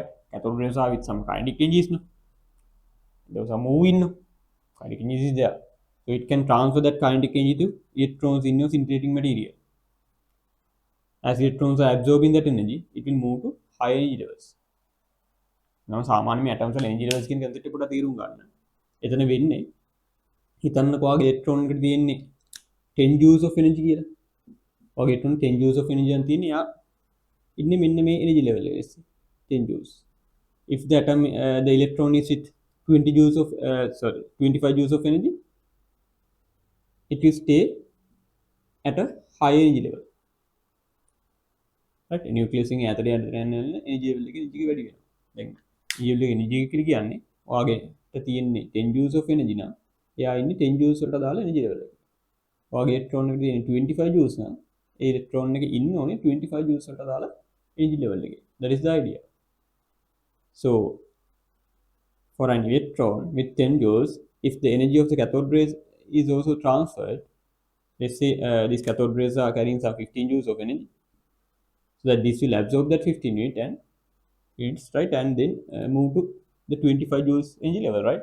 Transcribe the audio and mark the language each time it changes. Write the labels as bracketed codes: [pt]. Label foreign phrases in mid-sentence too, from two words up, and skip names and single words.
[en] Cathode rays are with some kinetic energies, no? Those are moving, no? Kinetic energy is there. So it can transfer that kinetic energy to electrons in your scintillating material. As electrons are absorbing that energy, it will move to higher energy levels. Now, [si] සාමාන්‍යයෙන් atoms වල [en] energy levels [si] කියන concept එක පොඩ්ඩක් තේරුම් ගන්න. එතන වෙන්නේ හිතන්නකෝ ඔයාගේ electron එකට තියෙන්නේ [en] 10 joules of energy [si] කියලා. ඔයාගේ electron [en] 10 joules of energy [si] එකක් තියෙන්නේ. යා ඉන්නේ මෙන්න මේ [en] energy level [si] එකේ 10 joules. [en] If the atom the electron is with 20 joules of 25 joules of energy, it will stay at a higher energy level, right? [si] Nucleus එකෙන් ඈතට යන [en] energy level [si] එක energy එක වැඩි වෙනවා. දැන් [en] yield energy [si] එක කියලා කියන්නේ ඔයාගේ තියෙන්නේ [en] 10 joules of energy [si] නම් එයා ඉන්නේ 10 joules වලට දාලා [en] energy level [si] එක. ඔයාගේ electron එක තියෙන්නේ 25 joules නම් ඒ electron එක ඉන්න ඕනේ 25 joules වලට දාලා [en] energy level [si] එකේ. [en] That is the idea. So for an electron with 10 joules, if the energy of the cathode rays is also transferred, let's say these cathode rays are carrying some 15 joules of energy, so that this will absorb that 15 unit and it's right, and then move to the 25 joules energy level, right?